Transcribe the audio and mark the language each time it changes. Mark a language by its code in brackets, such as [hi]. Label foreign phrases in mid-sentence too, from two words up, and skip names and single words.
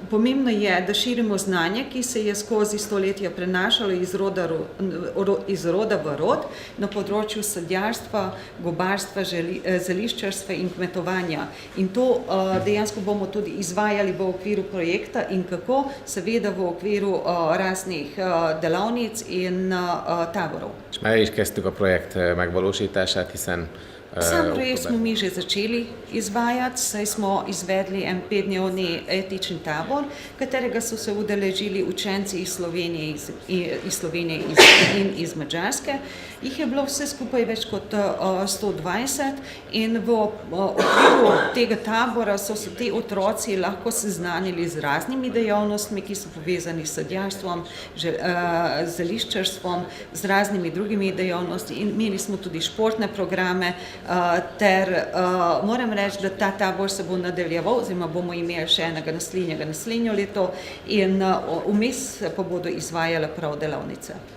[sl] Pomembno je, da širimo znanje, ki se je skozi stoletja prenašalo iz roda v rod na področju sadjarstva, gobarstva, zeliščarstva in kmetovanja. In to dejansko bomo tudi izvajali v okviru projekta in kako, seveda v okviru raznih delavnic in taborov. [hu] És már is kezdtük a projekt megvalósítását, hiszen [sl] Sam projekt smo mi že začeli izvajati, saj smo izvedli en 5-dnevni etični tabor, katerega so se udeležili učenci iz Slovenije in iz Madžarske. Jih je bilo vse skupaj več kot 120 in v okviru tega tabora so se ti otroci lahko seznanili z raznimi dejavnostmi, ki so povezani s sadjarstvom, zeliščarstvom, z raznimi drugimi dejavnosti in imeli smo tudi športne programe, ter moram reči, da ta tabor se bo nadaljeval, oziroma bomo imeli še enega naslednje leto in vmes pa bodo izvajale prav delavnice.